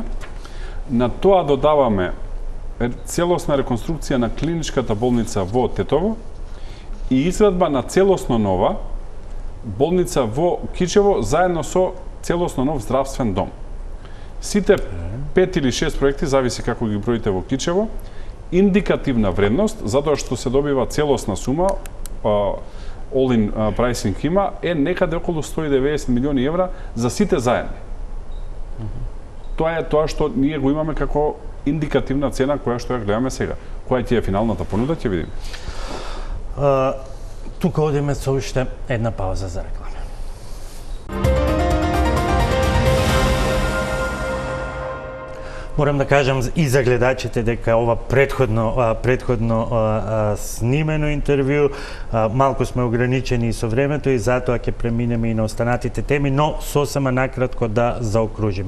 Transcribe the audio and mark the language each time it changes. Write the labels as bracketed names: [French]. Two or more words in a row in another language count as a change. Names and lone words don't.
[Macedonian] На тоа додаваме целосна реконструкција на клиничката болница во Тетово и изградба на целосно нова болница во Кичево заедно со целосно нов здравствен дом. Сите 5 или 6 проекти, зависи како ги броите во Кичево, индикативна вредност, затоа што се добива целосна сума, [English] all-in pricing [Macedonian] има, е некаде околу 190 милиони евра за сите заедно. Тоа е тоа што ние го имаме како индикативна цена која што ја гледаме сега. Која ќе е финалната понуда, ќе видиме. тука одиме со уште една пауза за реклама. Морам да кажам и за гледачите дека ова предходно снимено интервју, малку сме ограничени со времето и затоа ќе преминеме и на останатите теми, но сосема накратко да заокружиме.